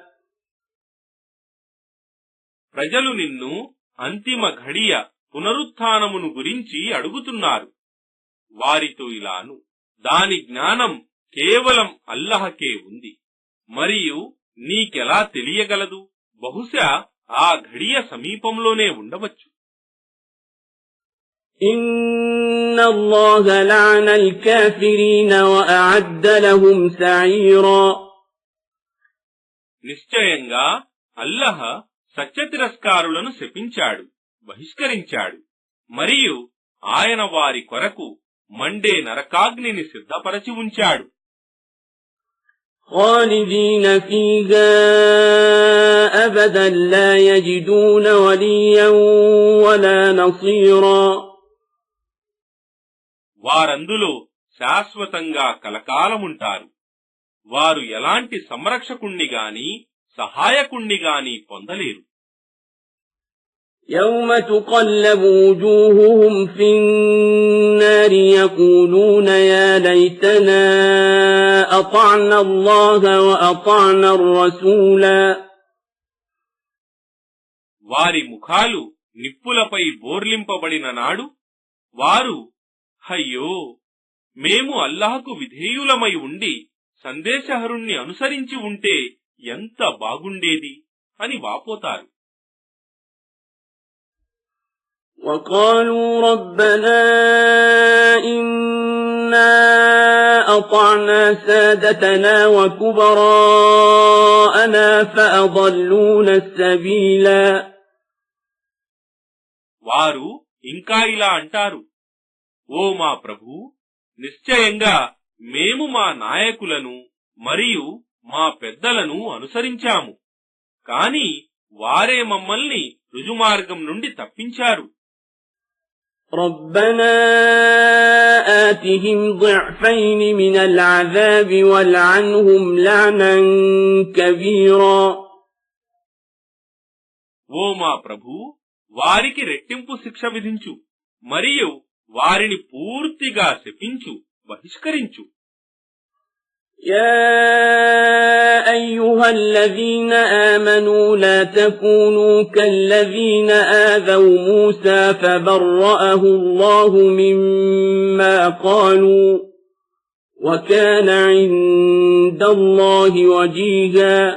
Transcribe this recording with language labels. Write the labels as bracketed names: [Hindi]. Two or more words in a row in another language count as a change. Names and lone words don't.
[Telugu] ప్రజలు నిన్ను అంతిమ ఘడియ పునరుత్థానమును గురించి అడుగుతున్నారు. వారితో ఇలాను, దాని జ్ఞానం కేవలం అల్లహకే ఉంది. మరియు నీకెలా తెలియగలదు? బహుశా ఆ ఘడియ సమీపంలోనే ఉండవచ్చు. [Arabic] إن الله لعن الكافرين وأعد لهم سعيرا [Telugu] నిశ్చయంగా అల్లహ సత్యతిరస్కారులను శపించాడు, బహిష్కరించాడు. మరియు ఆయన వారి కొరకు మండే నరకాగ్నిని సిద్ధపరచి ఉంచాడు. [Arabic] خالدين فيها أبدا لا يجدون وليا ولا نصيرا [Telugu] వారందులో శాశ్వతంగా కలకాలముంటారు. వారు ఎలాంటి సంరక్షకుణ్ణి గాని సహాయకుణ్ణి గాని పొందలేరు. [Arabic] يوم تقلب وجوههم في النار يقولون يا ليتنا أطعنا الله وأطعنا الرسولا [Telugu] వారి ముఖాలు నిప్పులపై బోర్లింపబడిన నాడు వారు, అయ్యో, మేము అల్లాహకు విధేయులమై ఉండి సందేశహరుణ్ణి అనుసరించి ఉంటే ఎంత బాగుండేది అని వాపోతారు. [Arabic] وقالوا ربنا إنا أطعنا سادتنا وكبراءنا فأضلونا السبيلا. [Telugu] వారు ఇంకా ఇలా అంటారు, ఓ మా ప్రభూ, నిశ్చయంగా మేము మా నాయకులను మరియు మా పెద్దలను అనుసరించాము, కాని వారే మమ్మల్ని రుజుమార్గం నుండి తప్పించారు. [Arabic] ربنا آتهم ضعفين من العذاب والعنهم لعنا كبيرا. [Telugu] ఓ మా ప్రభూ, వారికి రెట్టింపు శిక్ష విధించు మరియు వారిని పూర్తిగా శపించు, బహిష్కరించు. [Arabic] يا أيها الذين آمنوا لا تكونوا كالذين آذوا موسى فبرأه الله مما قالوا وكان عند الله وجيها.